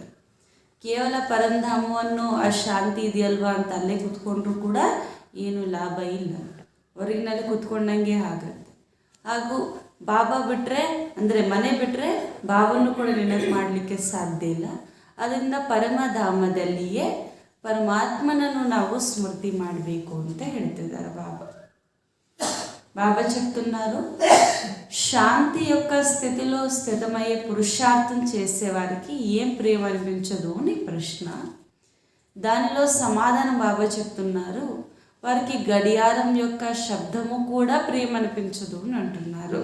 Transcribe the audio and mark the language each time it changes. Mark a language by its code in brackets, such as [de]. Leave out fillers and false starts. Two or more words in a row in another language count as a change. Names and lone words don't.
[kn] ಕೇವಲ ಪರಂಧಾಮವನ್ನು ಆ ಶಾಂತಿ ಇದೆಯಲ್ವಾ ಅಂತ ಅಲ್ಲೇ ಕೂತ್ಕೊಂಡ್ರೂ ಕೂಡ ಏನು ಲಾಭ ಇಲ್ಲ. ಹೊರಗಿನಲ್ಲಿ ಕೂತ್ಕೊಂಡಂಗೆ ಆಗುತ್ತೆ. ಹಾಗೂ ಬಾಬಾ ಬಿಟ್ಟರೆ ಅಂದರೆ ಮನೆ ಬಿಟ್ಟರೆ ಬಾಬನ್ನು ಕೂಡ ನೆನಪು ಮಾಡಲಿಕ್ಕೆ ಸಾಧ್ಯ ಇಲ್ಲ. ಅದರಿಂದ ಪರಮಧಾಮದಲ್ಲಿಯೇ ಪರಮಾತ್ಮನನ್ನು ನಾವು ಸ್ಮೃತಿ ಮಾಡಬೇಕು ಅಂತ ಹೇಳ್ತಿದ್ದಾರೆ బాబా. [te] బాబా చెప్తున్నారు, శాంతి యొక్క స్థితిలో స్థితమయ్యే పురుషార్థం చేసేవారికి ఏం ప్రేమ అనిపించదు అని ప్రశ్న. దానిలో సమాధానం బాబా చెప్తున్నారు, వారికి గడియారం యొక్క శబ్దము కూడా ప్రేమ అనిపించదు అని అంటున్నారు.